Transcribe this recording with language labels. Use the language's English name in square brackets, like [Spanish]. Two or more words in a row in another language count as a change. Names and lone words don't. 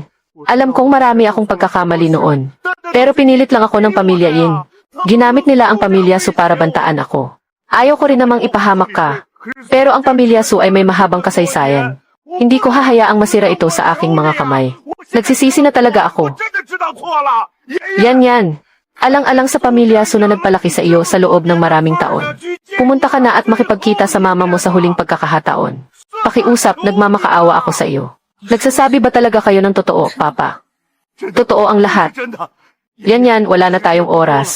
[Filipino] Alam kong marami akong pagkakamali noon. Pero pinilit lang ako ng pamilya in. Ginamit nila ang pamilya Su para bantaan ako. Ayaw ko rin namang ipahamak ka. Pero ang pamilya Su ay may mahabang kasaysayan. Hindi ko hahayaang masira ito sa aking mga kamay. Nagsisisi na talaga ako. [Chinese] 真的知道错了。爷爷， [Filipino] Yan. Alang-alang sa pamilya Su na nagpalaki sa iyo sa loob ng maraming taon. Pumunta ka na at makipagkita sa mama mo sa huling pagkakataon. Pakiusap, nagmamakaawa ako sa iyo. Nagsasabi ba talaga kayo ng totoo, Papa? Totoo ang lahat. [Chinese] 真的， [Filipino] Yan, wala na tayong oras.